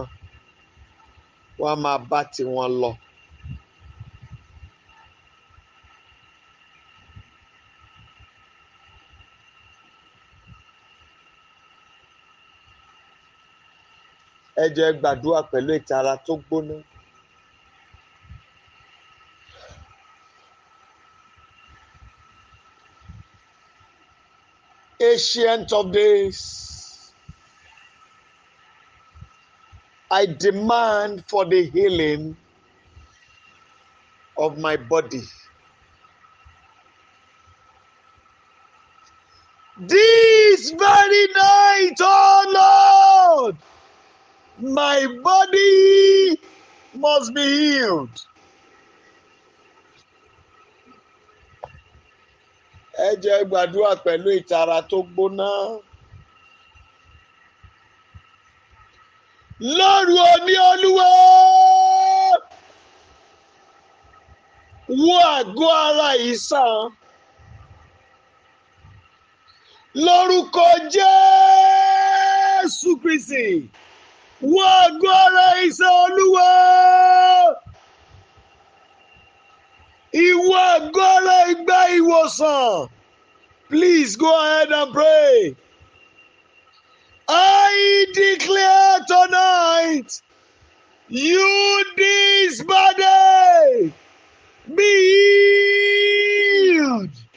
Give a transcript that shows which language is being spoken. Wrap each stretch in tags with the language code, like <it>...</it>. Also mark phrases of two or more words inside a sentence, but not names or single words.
<yo>Wọ́n á máa bá tiwọn lọ. Ẹ jọ̀ọ́ ẹ gbàdúrà pẹ̀lú ìtara tó gbóná.</yo> <en>Ancient of days, I demand for the healing of my body. This very night, oh Lord, my body must be healed.</en> <yo>Ẹ jẹ́ gbàdúrà pẹ̀lú ìtara tó gbóná. Lóru òní Olúwa, wo àgọ́ ara yìí sàn. Lórúkọ Jésù Kristi, wo àgọ́ ara yìí sàn Olúwa. Ìwọ àgọ́ ara ìgbà ìwòsàn.</yo> <en>Please go ahead and pray. I declare tonight, you this body be healed.</en>